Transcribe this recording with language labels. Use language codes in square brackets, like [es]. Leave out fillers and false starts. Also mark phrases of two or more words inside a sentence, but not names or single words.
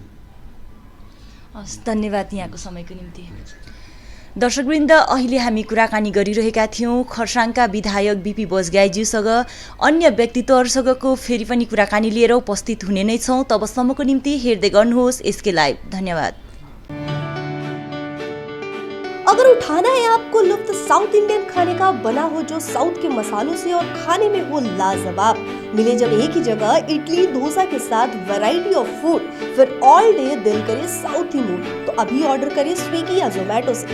[ne] हस्, धन्यवाद यहाँको समयको निम्ति। दर्शकवृन्द, अहिले हामी कुराकानी गरिरहेका थियौँ खरसाङका विधायक बीपी बजगाईज्यूसँग। अन्य व्यक्तित्वहरूसँगको फेरि पनि कुराकानी लिएर उपस्थित हुने नै छौँ। तबसम्मको निम्ति हेर्दै गर्नुहोस् एसके लाइभ। धन्यवाद। [hi] अगर उठाना है आपको लुत्फ [en] South Indian [hi] खाने का, बना हो जो साउथ के मसालों से और खाने में हो लाजवाब, मिले जब एक ही जगह इडली डोसा के साथ [en] variety of food, [hi] फिर [en] all day [hi] दिल करे साउथी मूड, तो अभी ऑर्डर करें स्विगी या जोमेटो से।